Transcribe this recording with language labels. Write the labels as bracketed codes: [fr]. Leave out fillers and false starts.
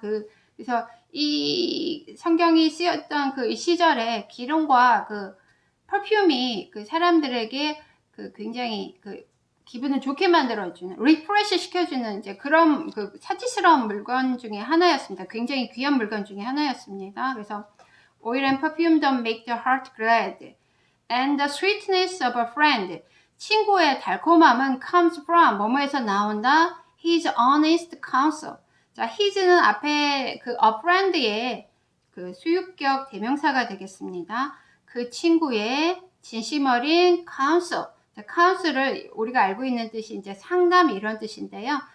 [ko] 그래서 이 성경이 쓰였던 그 시절에 기름과 그 퍼퓸이 그 사람들에게 그 굉장히 그 기분을 좋게 만들어주는, 리프레시 시켜주는 이제 그런 그 사치스러운 물건 중에 하나였습니다. 굉장히 귀한 물건 중에 하나였습니다. 그래서 [en] oil and perfume don't make the heart glad, and the sweetness of a friend. [ko] 친구의 달콤함은 [en] comes from [ko] 뭐뭐에서 나온다. [en] His honest counsel. [ko] 자, his는 앞에 그 a friend의 그 수유격 대명사가 되겠습니다. 그 친구의 진심 어린 counsel. 자, counsel을 우리가 알고 있는 뜻이 이제 상담 이런 뜻인데요.